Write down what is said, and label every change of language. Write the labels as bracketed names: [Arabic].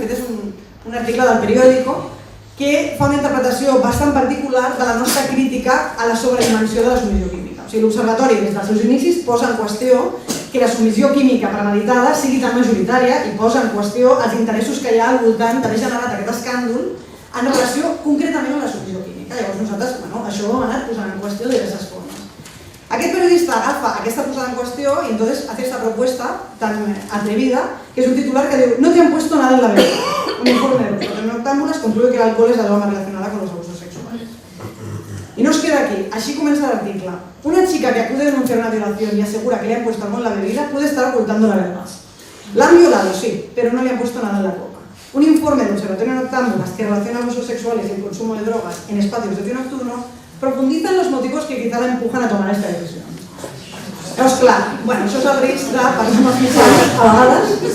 [Catalan] Aquest és un article del Periódico que fa una interpretació bastant particular de la nostra crítica a la sobredimensió de la submissió química. O sigui, l'Observatori, des dels seus inicis, posa en qüestió que la submissió química premeditada sigui tan majoritària i posa en qüestió els interessos que hi ha al voltant d'haver generat aquest escàndol en relació concretament amb la submissió química. Llavors nosaltres, això ho hem anat posant en qüestió de diverses formes. Aquest periodista agafa aquesta posada en qüestió [Spanish] y entonces hace esta propuesta tan atrevida, que es un titular que diu: no te han puesto nada en la bebida. Un informe de los noctámbulas concluye que el alcohol es la droga más relacionada con los abusos sexuales. Y no os queda aquí, así comienza el artículo. Una chica que acude a denunciar una violación y asegura que le han puesto algo en la bebida puede estar ocultando la verdad. La han violado, sí, pero no le han puesto nada en la copa. Un informe del Observatorio Noctámbulas que relaciona abusos sexuales y el consumo de drogas en espacios de ocio nocturno profundiza en los motivos que quizá la empujan a tomar esta decisión. [Catalan] Llavors, clar, això és el risc de parlar amb els mitjans a vegades.